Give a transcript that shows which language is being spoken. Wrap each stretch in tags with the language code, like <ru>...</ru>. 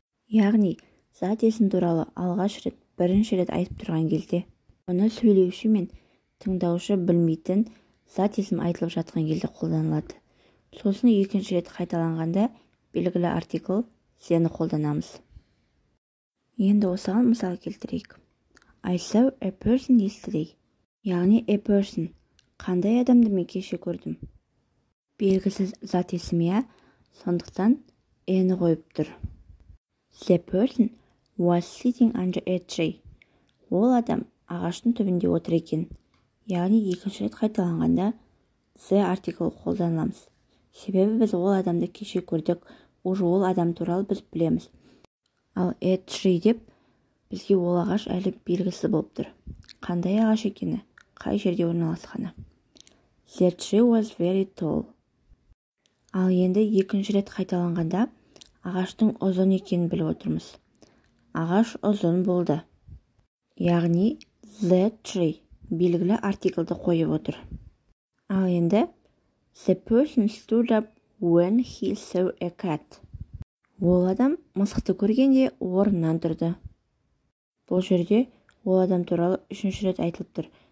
<kk>Яғни, зат есім туралы алғаш рет, бірінші рет айтып тұрған кезде, оны сөйлеуші мен тыңдаушы білмейтін зат есім айтылып жатқан кезде қолданылады. Сосын екінші рет қайталанғанда белгілі артикл thені қолданамыз. Енді осыған мысал келтірейік.</kk> <en>I saw a person yesterday. Яғни a person.</en> <kk>Қандай адамды мен кеше көрдім? Белгісіз зат есімі, сондықтан n қойып тұр.</kk> <en>The person was sitting under a tree.</en> <kk>Ол адам ағаштың түбінде отыр екен. Яғни екінші рет қайталанғанда the артикл қолданамыз. Себебі біз ол адамды кеше көрдік, уже ол адам туралы біз білеміз. Ал a tree деп бізге ол ағаш әлі белгісіз болып тұр. Қандай ағаш екені, қай жерде орналасқаны?</kk> <en>The tree was very tall.</en> <kk>Ал енді екінші рет қайталанғанда ағаштың ұзын екенін біліп отырмыз. Ағаш ұзын болды. Яғни the tree белгілі артиклді қойып отыр. Ал енді</kk> <en>the person stood up when he saw a cat.</en> <kk>Ол адам мысықты көргенде орнынан тұрды. Бұл жерде ол адам туралы үшінші рет айтылып тұр.</kk>